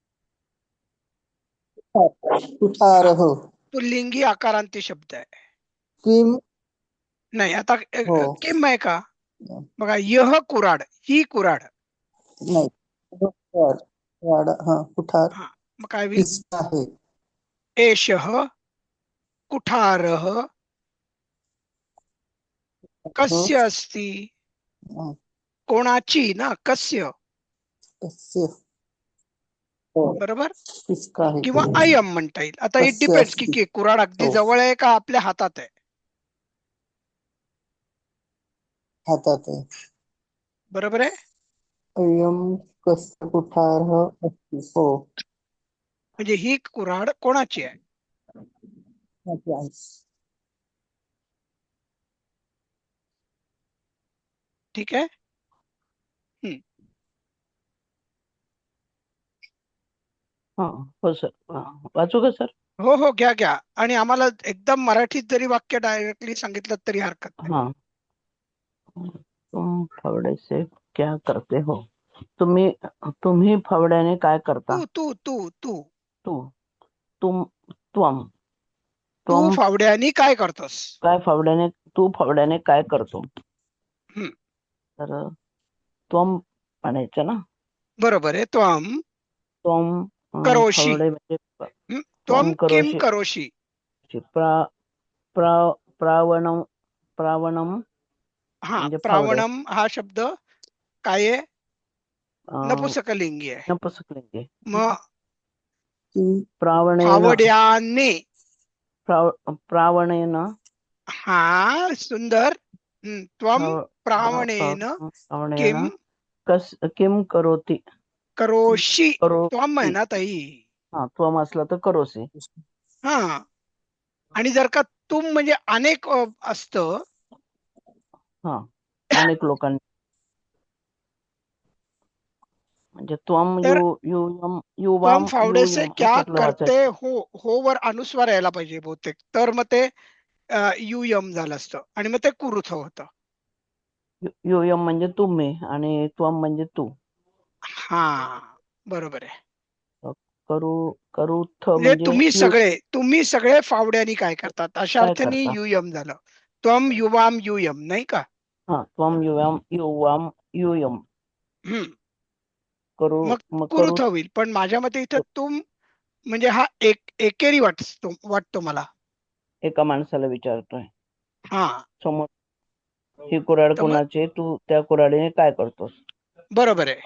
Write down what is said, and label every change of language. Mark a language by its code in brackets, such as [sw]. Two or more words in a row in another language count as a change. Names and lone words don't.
[sa] कुठारह. [mr] पुल्लिंगी आकारांती शब्द आहे. [sa] किम. [mr] नाही आता हो. किम आहे का? बघा, यह कुऱ्हाड, ही कुऱ्हाड. नाही. कुठार. हा कुठार हा. मग काय होईल? [hi] किसका है? [sa] एषः कुठारः कस्य अस्ति? [mr] हा, कोणाची ना, [sa] कस्य. कस्य. [mr] हो. बरोबर. [hi] किसका है? [mr] किंवा अयम म्हणता येईल. आता इट [sa] कस्य [mr] डिपेंड्स [sa] अस्ति. [mr] की कुऱ्हाड अगदी हो. जवळ आहे का आपल्या हातात आहे. हातात आहे. बरोबर आहे. [sa] अयम कस्य कुठारः अस्ति. [mr] हो. म्हणजे ही कुऱ्हाड कोणाची आहे? हाती आहे. ठीक आहे. हो सर. वाचू का सर? हो हो, घ्या घ्या. आणि आम्हाला एकदम मराठीत जरी वाक्य डायरेक्टली सांगितलं तरी हरकत नाही. हाँ. [hi] तुम फावड़े से क्या करते हो? [mr] तुम्ही फावड्याने काय करता? तू तू तू तू तू तुम त्वम तू [sa] त्वम [mr] फावड्यानी काय करतोस? तू फावड्याने काय करतो? हम्म. तर त्वम म्हणायचं ना. बरोबर आहे. [sa] त्वम त्वम करोषि. [mr] फावडे म्हणजे [sa] त्वम किम करोषि. करोषि. प्रावणम प्रावणम [mr] हा. म्हणजे फावडे. प्रावणम हा शब्द काय आहे? अं, नपुंसकलिंगी आहे. नपुंसकलिंगी. मग [sa] प्रावणेन [mr] फावड्याने. [sa] प्रावणेन. [mr] हा, सुंदर. [sa] त्वम प्रावणेन किम किम करोति. करोषि. करोति. [mr] त्वम आहे ना ताई. हा, त्वम असलं तर करोसी. हा. आणि जर का तुम म्हणजे अनेक असतं. हा, अनेक लोकांनी. म्हणजे त्वम तर [sa] युयम त्वम युवाम [hi] फावड़े से [sa] युयम [hi] क्या [mr] अशातलं [hi] करते [mr] वाचायचं. हो वर अनुस्वार यायला पाहिजे बहुतेक. तर मग ते युयम झालं असतं आणि मग ते कुरुथ होतं. युयम म्हणजे तुम्ही आणि त्वम म्हणजे तू. हा, बरोबर आहे. [sa] करुथ [mr] म्हणजे म्हणजे तुम्ही सगळे फावड्यानी काय करतात अशा काय अर्थाने करता? युयम झालं. [sa] त्वम युवाम युयम, [mr] नाही का? हा, [sa] त्वम युवाम युवाम युयम. हम्म. [mr] करू मग कुरुथ होईल. पण माझ्या मते इथं तुम म्हणजे हा एकेरी वाटतो मला. एका माणसाला विचारतोय. हा. समोर ही कुऱ्हाड तर मग कोणाची? तू त्या कुऱ्हाडीने काय करतोस? बरोबर आहे.